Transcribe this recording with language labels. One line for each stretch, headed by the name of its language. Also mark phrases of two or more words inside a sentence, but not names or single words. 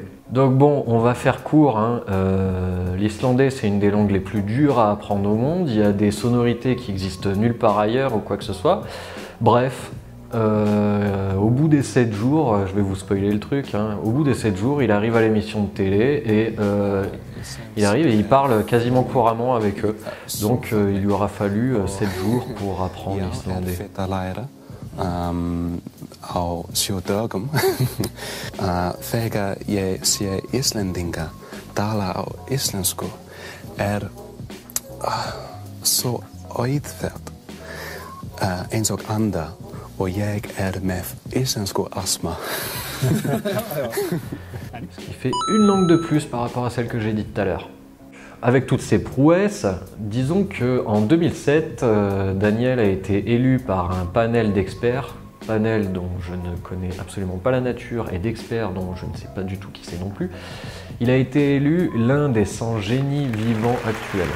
French: Donc bon, on va faire court, hein. L'islandais c'est une des langues les plus dures à apprendre au monde, il y a des sonorités qui existent nulle part ailleurs ou quoi que ce soit. Bref, au bout des 7 jours, je vais vous spoiler le truc, hein, au bout des 7 jours il arrive à l'émission de télé et il arrive et il parle quasiment couramment avec eux. Donc il lui aura fallu 7 jours pour apprendre l'islandais.
Icelandic: Á sjódögum þegar ég sé Íslendinga tala á íslensku svo auðvelt eins og anda og ég með íslensku astma.
French: Ce qui fait une langue de plus par rapport à celle que j'ai dite tout à l'heure. Avec toutes ces prouesses, disons qu'en 2007, Daniel a été élu par un panel d'experts panel dont je ne connais absolument pas la nature et d'experts dont je ne sais pas du tout qui c'est non plus, il a été élu l'un des 100 génies vivants actuels.